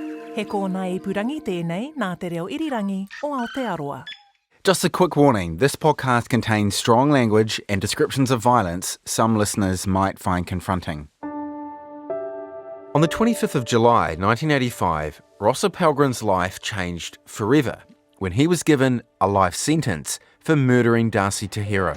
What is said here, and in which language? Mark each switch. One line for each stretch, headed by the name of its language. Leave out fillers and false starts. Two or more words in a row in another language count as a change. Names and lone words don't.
Māori: He kōna ipurangi tēnei nā te reo irirangi o Aotearoa.
English: Just a quick warning, this podcast contains strong language and descriptions of violence some listeners might find confronting. On the 25th of July 1985, Ross Appelgren's life changed forever when he was given a life sentence for murdering Darcy Tahira.